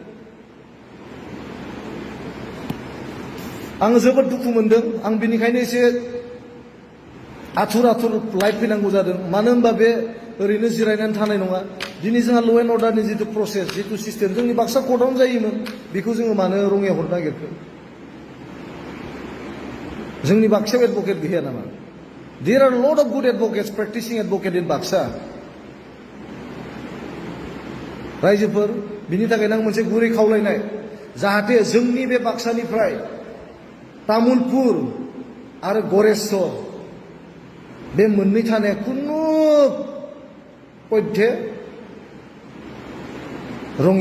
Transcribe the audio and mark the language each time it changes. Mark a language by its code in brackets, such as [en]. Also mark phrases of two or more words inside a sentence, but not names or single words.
[brx] आङो जोबोद दुखु मोनदों आं बेनिखायनो एसे आथुर लाइफ फैनांगौ जादों मानो होनबा बे ओरैनो जिरायनानै थानाय नङा दिनै जोंहा [en] law and order [brx] जितु प्रसेस जितु सिस्टेम जोंनि बाक्सा कर्टआवनो जायोमोन बेखौ जोङो मानो रङिया हरनो नागिरखो जोंनि बाक्सायाव एडभकेट गैया नामा [en] There are a lot of good advocates, practicing advocate in Baksa. [brx] रायजोफोर बिनि थाखायनो आं मोनसे गुरै खावलायनाय जाहाथे जोंनि बे बाक्सानिफ्राय तामुलपुर आरो गरेस्वर बे मोननै थानाया खुनु पयथे रङिया